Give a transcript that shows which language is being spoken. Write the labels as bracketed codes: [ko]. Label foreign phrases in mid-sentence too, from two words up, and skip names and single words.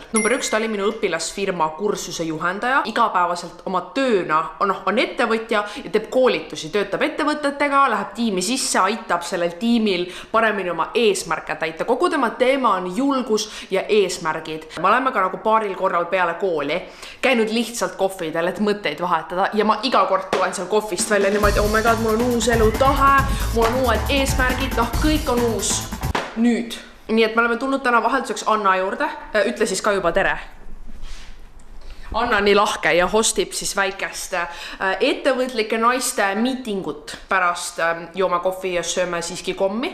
[et] Number 1, ta oli minu õpilasfirma kursuse juhendaja. Igapäevaselt oma tööna on ettevõtja ja teeb koolitusi, töötab ettevõtetega, läheb tiimi sisse, aitab sellel tiimil paremini oma eesmärke täita. Kogu tema teema on julgus ja eesmärgid. Me oleme ka nagu paaril korral peale kooli käinud lihtsalt kohvidel, et mõtteid vahetada ja ma iga kord tulen seal kohvist välja niimoodi, [en] oh my god, [et] mul on uus elutahe, mul on uued eesmärgid, kõik on uus nüüd. Nii et me oleme tulnud täna vahelduseks Anna juurde, ütle siis ka juba tere. Anna nii lahke ja hostib siis väikest ettevõtlike naiste miitingut pärast joome kohvi ja sööme siiski kommi.